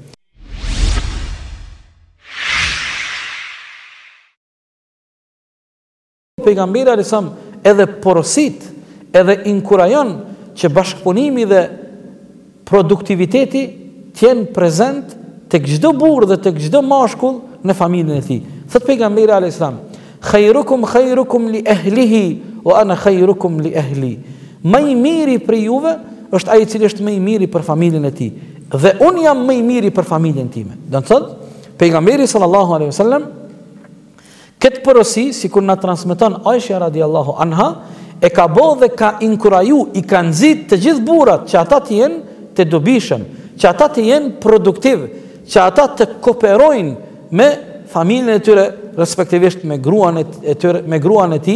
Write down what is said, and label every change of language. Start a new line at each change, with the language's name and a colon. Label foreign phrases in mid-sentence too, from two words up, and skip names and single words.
Albanian: Pejgamberi
Arabic: عليه السلام
Albanian: edhe porosit, edhe inkurajon që bashkëpunimi dhe produktiviteti t'jenë prezent tek çdo burrë dhe tek çdo mashkull në familjen e tij. Thot pejgamberi
Arabic: عليه السلام, خيركم لأهله وأنا خيركم لأهلي.
Albanian: Më i miri për juve është ai i cili është më i miri për familjen e tij, dhe unë jam më i miri për familjen time. Do të thotë pejgamberi
Arabic: صلى الله عليه وسلم
Albanian: këtë porosi, sikur na transmeton Aisha
Arabic: رضي الله عنها,
Albanian: e ka bë dhe ka inkuraju, i ka nxit të gjithë burrat që ata të jenë të dobishëm, që ata të jenë produktiv, që ata të kooperojnë me familjen e tyre, respektivisht me gruan e tyre, me gruan e tij.